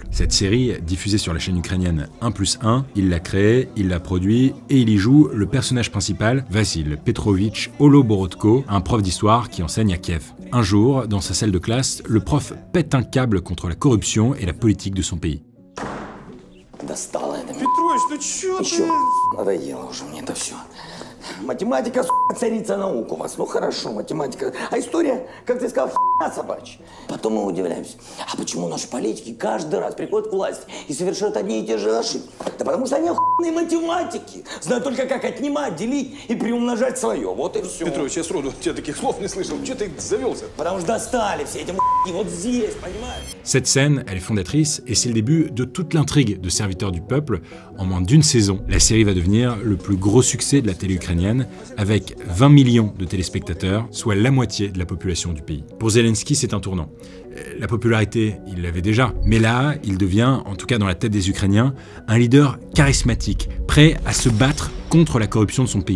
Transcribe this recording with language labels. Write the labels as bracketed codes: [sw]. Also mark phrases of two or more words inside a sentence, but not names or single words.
[fr] Cette série, diffusée sur la chaîne ukrainienne 1+1, il l'a créée, il l'a produit et il y joue le personnage principal, Vassil Petrovitch Holoborodko, un prof d'histoire qui enseigne à Kiev. Un jour, dans sa salle de classe, le prof pète un câble contre la corruption et la politique de son pays. [ru] Достало это. Петрович, ну чё Чё? ты? Надоело уже мне это все. Математика, царица наук у вас. Ну хорошо, математика. А история, как ты сказал, собачья. Потом мы удивляемся. А почему наши политики каждый раз приходят к власти и совершают одни и те же ошибки? Да потому что они охуенные математики. Знают только, как отнимать, делить и приумножать свое. Вот и все. Петрович, я сроду от тебя таких слов не слышал. Че ты завелся? Потому что достали все эти вот здесь, понимаешь? [fr] Cette scène, elle est fondatrice et c'est le début de toute l'intrigue de Serviteur du peuple. En moins d'une saison, la série va devenir le plus gros succès de la télé ukrainienne avec 20 millions de téléspectateurs, soit la moitié de la population du pays. Pour Zelensky, c'est un tournant. La popularité, il l'avait déjà, mais là, il devient, en tout cas dans la tête des Ukrainiens, un leader charismatique, prêt à se battre contre la corruption de son pays.